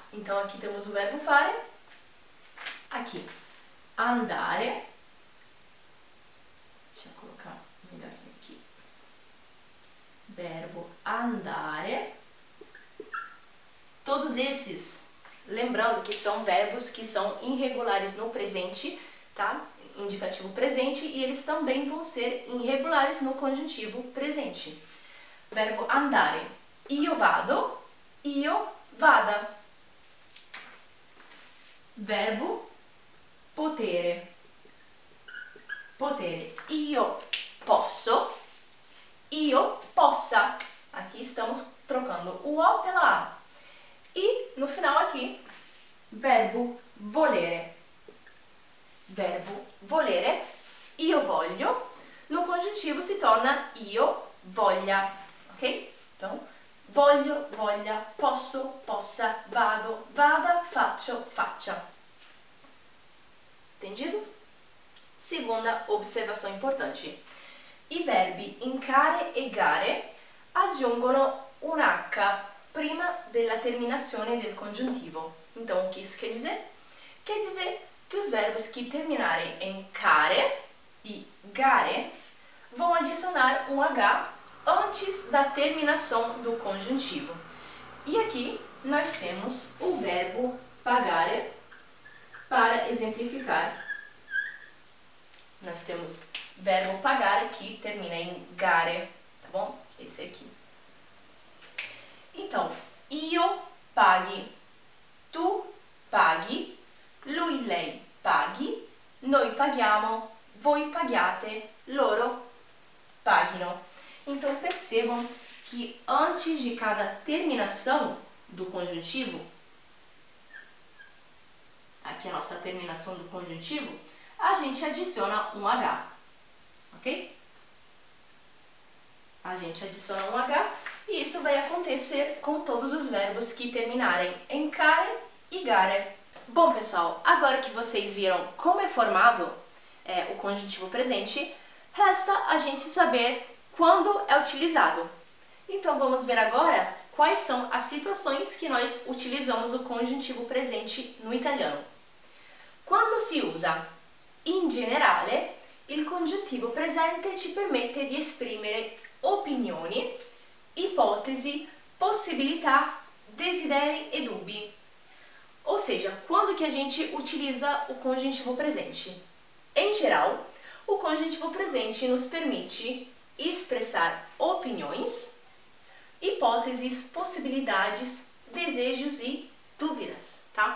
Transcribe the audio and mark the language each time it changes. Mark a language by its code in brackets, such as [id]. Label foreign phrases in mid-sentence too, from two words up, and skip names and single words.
[pt] Então, aqui temos o verbo fare, aqui, andare, deixa eu colocar melhor isso aqui, verbo andare, todos esses, lembrando que são verbos que são irregulares no presente, tá? Indicativo presente, e eles também vão ser irregulares no conjuntivo presente. [it] Verbo andare, io vado, io vada. Verbo potere, potere, io posso, io possa. [pt] Aqui estamos trocando o O pela A. E no final aqui, verbo volere. [it] Verbo volere, io voglio, [pt] no conjuntivo [it] si torna io voglia, ok? Então, voglio, voglia, posso, possa, vado, vada, faccio, faccia. [pt] Entendido? Segunda observação importante. [it] I verbi incare e gare aggiungono un H prima della terminazione del congiuntivo. [pt] Então, o que isso quer dizer? Quer dizer que os verbos que terminarem em care e gare vão adicionar um H antes da terminação do conjuntivo. E aqui nós temos o verbo pagare para exemplificar. Nós temos verbo pagare que termina em gare, tá bom? Esse aqui. Então, [it] io paghi, tu paghi, lui, lei paghi, noi paghiamo, voi paghiate, loro paghino. [pt] Então percebam que antes de cada terminação do conjuntivo, aqui a nossa terminação do conjuntivo, a gente adiciona um H, ok? A gente adiciona um H e isso vai acontecer com todos os verbos que terminarem em care e gare. Bom, pessoal, agora que vocês viram como é formado o conjuntivo presente, resta a gente saber quando é utilizado. Então, vamos ver agora quais são as situações que nós utilizamos o conjuntivo presente no italiano. [it] Quando si usa in generale, il congiuntivo presente ci permette di esprimere opinioni, ipotesi, possibilità, desideri e dubbi. [pt] Ou seja, quando que a gente utiliza o conjuntivo presente? Em geral, o conjuntivo presente nos permite expressar opiniões, hipóteses, possibilidades, desejos e dúvidas, tá?